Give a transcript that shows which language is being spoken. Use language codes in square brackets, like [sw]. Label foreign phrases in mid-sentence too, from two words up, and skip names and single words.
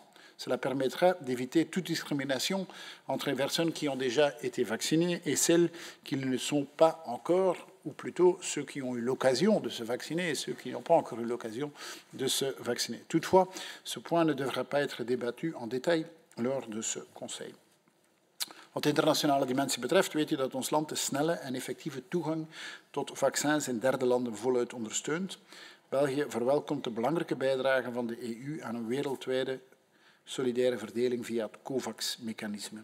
[fr] Cela permettra d'éviter toute discrimination entre les personnes qui ont déjà été vaccinées et celles qui ne le sont pas encore, ou plutôt ceux qui ont eu l'occasion de se vacciner et ceux qui n'ont pas encore eu l'occasion de se vacciner. Toutefois, ce point ne devra pas être débattu en détail lors de ce Conseil. [nl] Wat de internationale dimensie betreft, weet u dat ons land de snelle en effectieve toegang tot vaccins in derde landen voluit ondersteunt. België verwelkomt de belangrijke bijdrage van de EU aan een wereldwijde solidaire verdeling via het COVAX-mechanisme.